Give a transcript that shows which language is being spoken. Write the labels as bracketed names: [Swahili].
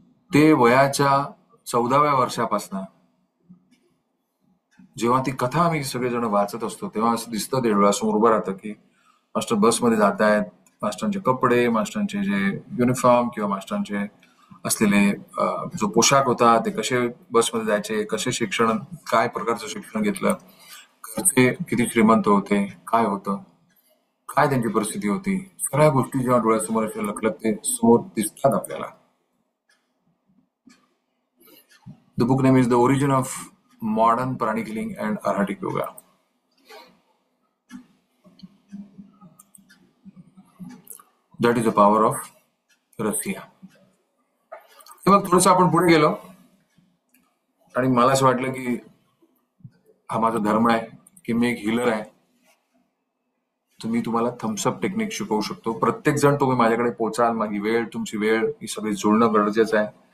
[Marathi] ते वयाच्या 14व्या वर्षापासून जेव्हा ती कथा आम्ही सगळेजण वाचत असतो तेव्हा असं दिसतं ते डोळ्यासमोर उभं राहतं की मास्टर बसमध्ये जात आहेत, मास्टरांचे कपडे, मास्टरांचे जे युनिफॉर्म किंवा मास्टरांचे असलेले जो पोशाख होता ते कसे बसमध्ये जायचे, कसे शिक्षण, काय प्रकारचं शिक्षण घेतलं, घरचे किती श्रीमंत होते, काय होतं, काय त्यांची परिस्थिती होती, सगळ्या गोष्टी जेव्हा डोळ्यासमोर लखलखते समोर दिसतात आपल्याला. [English] The book name is The Origin of Modern Pranic Healing and Arhatic Yoga. That is the power of Russia. [Marathi] मग थोडंसं आपण पुढे गेलो आणि मला असं वाटलं की हा माझा धर्म आहे की मी एक हिलर आहे. तुम्हाला थम्सअप टेक्निक शिकवू शकतो. प्रत्येक जण तुम्ही माझ्याकडे पोचाल, माझी वेळ, तुमची वेळ ही सगळी जुळणं गरजेचं आहे.